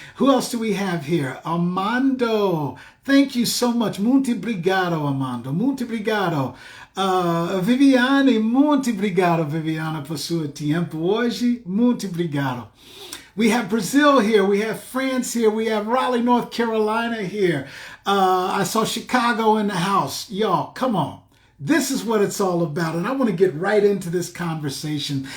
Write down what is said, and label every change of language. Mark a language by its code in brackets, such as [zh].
[en] Who else do we have here? Armando, thank you so much. [pt] Muito obrigado, Armando. Muito obrigado. Viviane, muito obrigado, Viviana, por seu tempo hoje. Muito obrigado. [en] We have Brazil here. We have France here. We have Raleigh, North Carolina here. I saw Chicago in the house. Y'all, come on. This is what it's all about. And I want to get right into this conversation.